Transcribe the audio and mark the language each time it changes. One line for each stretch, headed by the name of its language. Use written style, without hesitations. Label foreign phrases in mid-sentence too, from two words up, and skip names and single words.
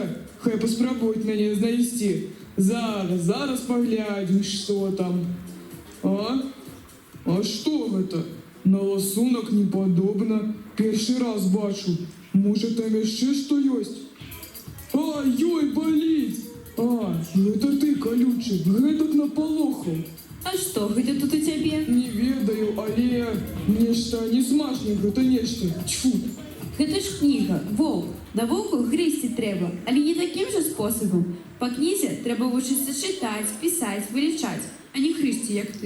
Ukrainian: Хай поспробують мене знайти. Зараз поглянем, що там. А що це? На ласунок не подобно. Перший раз бачу. Може там ще що есть? Ай-ой, болить!
Russian: Это ты, колючий,
Belarusian: гэтак наполохал. А што, гэта тут у цябе? Не ведаю, але нешта несмачнае, гэта нешта. Тьфу. Гэта ж кніга, воўк. На воўку грызці трэба, але не такім жа спосабам. Па кнізе трэба вучыцца чытаць, пісаць, вылічаць, а не хрысці, як ты.